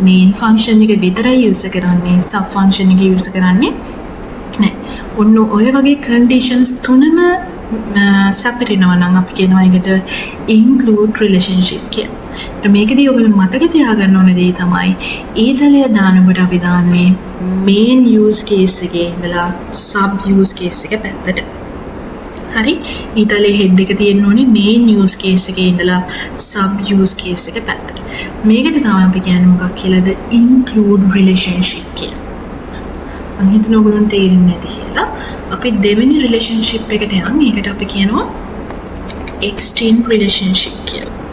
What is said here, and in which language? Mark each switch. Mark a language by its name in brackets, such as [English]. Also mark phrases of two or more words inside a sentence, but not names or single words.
[English] main function [Sinhala] එක විතරයි යූස් කරන්නේ, [English] sub function [Sinhala] එක යූස් කරන්නේ නැහැ. ඔන්න ඔය වගේ කන්ඩිෂන්ස් තුනම සැපිරෙනවා නම් අපි කියනවා ඒකට [English] include relationship [Sinhala] කියලා. මේකදී ඔයගොල්ලෝ මතක තියාගන්න ඕන දේ තමයි ඊතලය දානකොට අපි දාන්නේ [English] main use case [Sinhala] එකේ ඉඳලා [English] sub use case [Sinhala] එක පැත්තට. හරි? ඊතලයේ head එක තියෙන්න ඕනේ [English] main use case [Sinhala] එකේ ඉඳලා [English] sub use case [Sinhala] එක පැත්තට. මේකට තමයි අපි කියන්නේ මොකක් කියලාද? [English] include relationship [Sinhala] කියලා. මම හිතන ඔයගොල්ලන්ට තේරෙන්නේ නැති කියලා. අපි දෙවෙනි රිලේෂන්ෂිප් එකට යන්. ඒකට අපි කියනවා [English] extend relationship [Sinhala] කියලා.